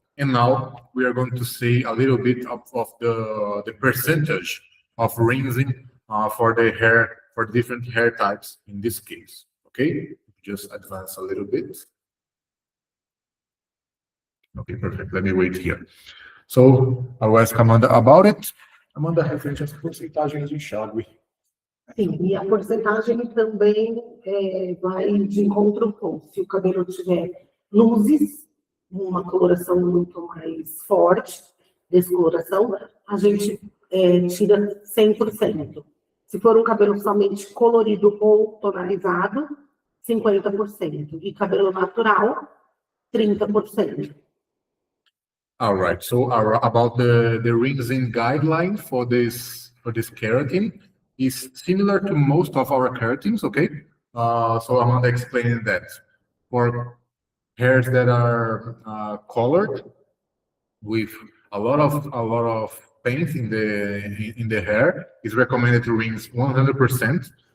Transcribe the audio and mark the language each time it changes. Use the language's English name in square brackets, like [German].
[English] And now we are going to say a little bit of the percentage of rinsing for the hair, for different hair types in this case. Okay, just advance a little bit. Okay, perfect. Let me wait here. So I'll ask Amanda about it. [Portuguese] Amanda, referente às porcentagens de enxágue. Sim, e a porcentagem também vai de encontro com, se o cabelo tiver luzes, uma coloração muito mais forte, descoloração, a gente tira 100%. Se for um cabelo somente colorido ou tonalizado, 50%. E cabelo natural, 30%. [English] All right. So about the rinsing guideline for this keratin is similar to most of our keratins. Okay. So Amanda explaining that for hairs that are colored with a lot of paint in the hair, is recommended to rinse 100%.